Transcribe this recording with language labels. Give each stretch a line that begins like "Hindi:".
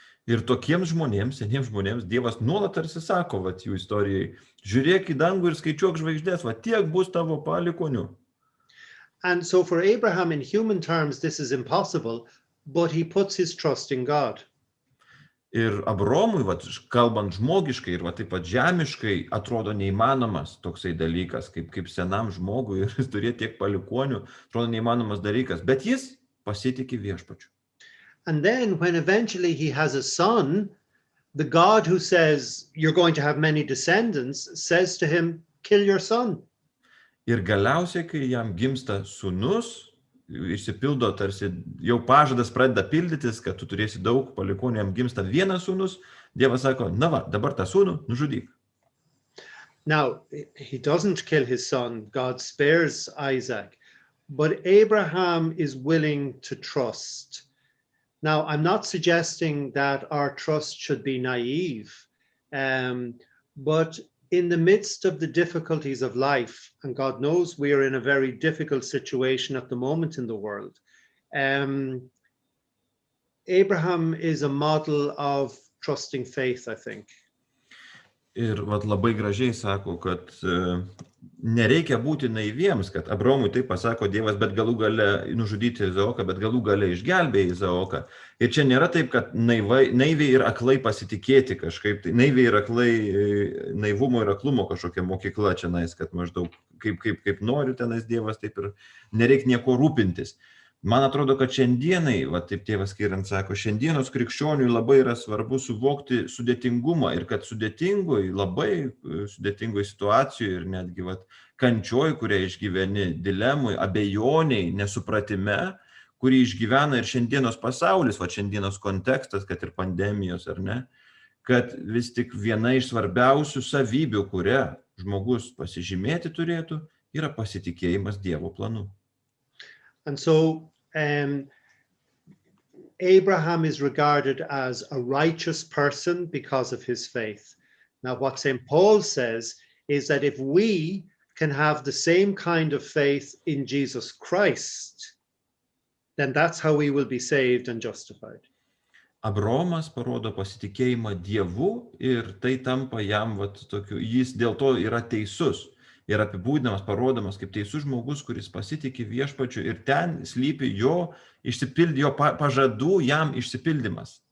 Lithuanian: Ir tokiems žmonėms, seniems žmonėms, Dievas nuolat tarsi sako, jų istorijai, žiūrėk į dangų ir skaičiuok žvaigždės, tiek bus tavo palikonių.
English: And so for Abraham, in human terms, this is impossible, but he puts his trust in God.
Lithuanian: Ir Abraomui, kalbant žmogiškai ir taip pat žemiškai, atrodo neįmanomas toksai dalykas, kaip senam žmogui ir turėti tiek palikonių, atrodo neįmanomas dalykas, bet jis pasitiki viešpačiu.
English: And then when eventually he has a son, the God who says, you're going to have many descendants, says to him, kill your son.
Lithuanian: Ir galiausiai, kai jam gimsta sūnus, išsipildo, tarsi jau pažadas pradeda pildytis, kad tu turėsi daug palikuonių, jam gimsta vienas sūnus, Dievas sako, na va, dabar tą sūnų nužudyk.
English: Now, he doesn't kill his son, God spares Isaac, but Abraham is willing to trust. Now, I'm not suggesting that our trust should be naive, but in the midst of the difficulties of life, and God knows we are in a very difficult situation at the moment in the world, Abraham is a model of trusting faith, I think.
Lithuanian: Ir vat labai gražiai sako, kad nereikia būti naiviems, kad Abraomui taip pasako Dievas, bet galų gale nužudyti Izaoką, bet galų gale išgelbėja Izaoką. Ir čia nėra taip, kad naiviai ir aklai pasitikėti kažkaip, tai naiviai ir aklai naivumo ir aklumo kažkokia mokykla čia nais, kad maždaug kaip nori tenais Dievas, taip ir nereik nieko rūpintis. Man atrodo, kad šiandienai, va taip tėvas Ciarán sako, šiandienos krikščioniui labai yra svarbu suvokti sudėtingumą ir kad labai sudėtingoj situacijoje ir netgi kančioj, kurią išgyveni, dilemui, abejoniai, nesupratime, kurį išgyvena ir šiandienos pasaulis, šiandienos kontekstas, kad ir pandemijos ar ne, kad vis tik viena iš svarbiausių savybių, kurią žmogus pasižymėti turėtų, yra pasitikėjimas Dievo planu.
English: And so Abraham is regarded as a righteous person because of his faith. Now, what St. Paul says is that if we can have the same kind of faith in Jesus Christ, then that's how we will be saved and justified.
Lithuanian: Abraomas parodo pasitikėjimą Dievu ir tai tampa jam tokiu, jis dėl to yra teisus. Ir apibūdinamas, parodomas kaip teisus žmogus, kuris pasitikė viešpačiu ir ten slypi jo pažadų jam išsipildymas.